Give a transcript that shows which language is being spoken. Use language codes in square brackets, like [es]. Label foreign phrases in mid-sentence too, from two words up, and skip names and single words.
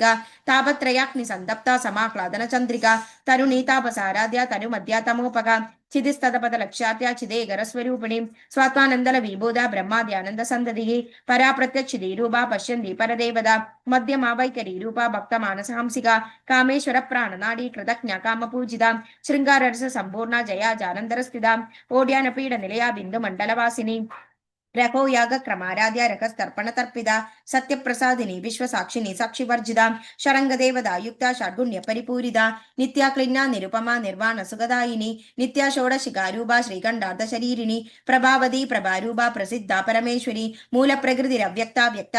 [sa] താപത്രയാഗ്നി സന്തപ്ത സമാഹ്ലാദന ചന്ദ്രിക തരുണീ താപസാരാധ്യ തനുമധ്യ തമോപക ചിതിസ്തപദ ലക്ഷ്യാത്യ ചിദേകര സ്വരൂപിണി സ്വാത്മാനന്ദല വിഭൂത ബ്രഹ്മാദ്യാനന്ദ സന്തതി പരാപ്രത്യക്ഷി രൂപ പശ്യന്തി പരദേവത മധ്യമാവൈകരി രൂപ ഭക്തമാനസഹംസിക കാമേശ്വര പ്രാണനാടി കൃതജ്ഞ കാമപൂജിത ശൃംഗാരരസ സമ്പൂർണ ജയ ജാനന്ദര സ്ഥിത ഓഡ്യാനപീഠ നിലയ ബിന്ദു മണ്ഡലവാസിനി रघो याग क्रमाराध्या रखस्तर्पण तर्पिता सत्यप्रसादिनी विश्वसाक्षिणी साक्षिवर्जिता शरंगदेवदा युक्ता षड्गुण्य परिपूरिता नित्या क्लिन्ना निरुपमा निर्वाण सुखदायिनी नित्या षोडशिकारूपा श्रीकंडार्ध शरीरिणी प्रभावती प्रभारूपा प्रसिद्धा परमेश्वरी मूल प्रकृतिरव्यक्ता व्यक्ता